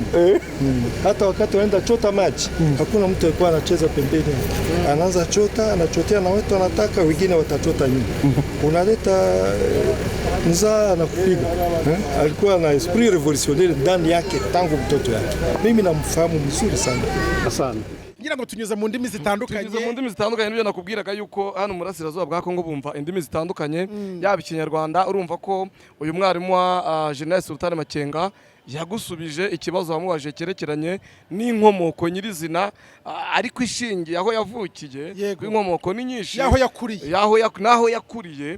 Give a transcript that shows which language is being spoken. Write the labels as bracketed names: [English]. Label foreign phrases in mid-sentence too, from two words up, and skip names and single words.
[Swahili] Hata wakati wanaenda chota maji, hakuna mtu alikuwa anacheza pembeni. Anaanza anachotea na watu wanataka, wengine watachota nyuma. Unaleta nzaa na kupiga. Alikuwa na [French] esprit revolutionnaire [Swahili] ndani yake tangu mtoto yake. Mimi namfahamu vizuri sana. Asante. [Kinyarwanda] Ngira ngo tunyuze mu ndimi zitandukanye. Nibyo nakubwiraga yuko hano mu burasirazuba bwa Kongo bumva indimi zitandukanye, yaba ikinyarwanda. Urumva ko uyu mwarimu wa General Sultani Makenga yagusubije ikibazo wamubajije cyerekeranye n'inkomoko nyirizina, ariko ishingiye aho yavukiye, kw'inkomoko ni nyinshi, naho yakuriye.